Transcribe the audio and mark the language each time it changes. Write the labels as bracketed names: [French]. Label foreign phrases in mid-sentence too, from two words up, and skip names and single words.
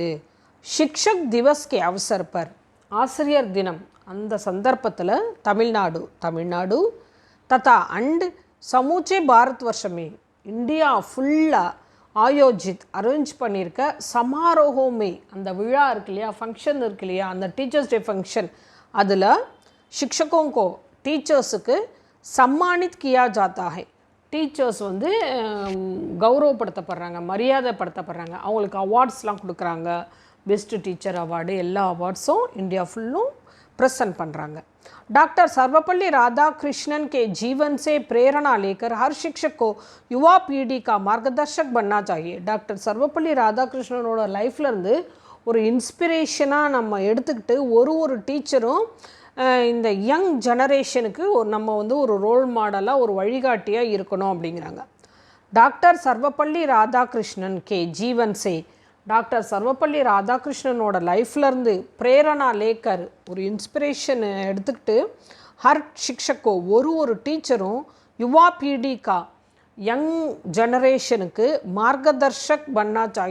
[Hindi] शिक्षक दिवस के अवसर पर [Tamil] ஆசிரியர் தினம் அந்த சந்தர்ப்பத்தில் தமிழ்நாடு தத்தா அண்ட் [Hindi] समूचे भारत वर्ष में [Tamil] இந்தியா ஃபுல்லாக அரேஞ்ச் பண்ணியிருக்க சமாரோகமே அந்த விழா இருக்கு இல்லையா, ஃபங்க்ஷன் இருக்கு இல்லையா, அந்த [English] teachers day function [Tamil] அதில் शिक्षकों டீச்சர்ஸுக்கு [Hindi] सम्मानित किया जाता है [Tamil] டீச்சர்ஸ் கௌரவப்படுத்தப்படுறாங்க, மரியாதைப்படுத்தப்படுறாங்க, அவங்களுக்கு அவார்ட்ஸ்லாம் கொடுக்குறாங்க. [English] best teacher award [Tamil] எல்லா அவார்ட்ஸும் இந்தியா ஃபுல்லும் ப்ரெசன்ட் பண்ணுறாங்க. [Hindi] डॉक्टर सर्वपल्ली राधाकृष्णन के जीवन से प्रेरणा लेकर हर शिक्षक को युवा पीढ़ी का मार्गदर्शक बनना चाहिए. [Tamil] डॉक्टर सर्वपल्ली राधाकृष्णனோட லைஃப்லேருந்து ஒரு இன்ஸ்பிரேஷனாக நம்ம எடுத்துக்கிட்டு ஒரு டீச்சரும் இந்த [English] young generationக்கு [Tamil] நம்ம ஒரு [English] role modelஆக [Tamil] ஒரு வழிகாட்டியாக இருக்கணும் அப்படிங்கிறாங்க. [Hindi] डॉक्टर सर्वपल्ली राधाकृष्णन के जीवन से [Tamil] டாக்டர் சர்வப்பள்ளி ராதாகிருஷ்ணனோட லைஃப்லேருந்து [Hindi] प्रेरणा लेकर [Tamil] ஒரு இன்ஸ்பிரேஷன் எடுத்துக்கிட்டு [Hindi] हर शिक्षक को [Tamil] ஒரு டீச்சரும் [Hindi] युवा पीढ़ी का [English] young generationக்கு [Hindi] मार्गदर्शक बनना चाहिए.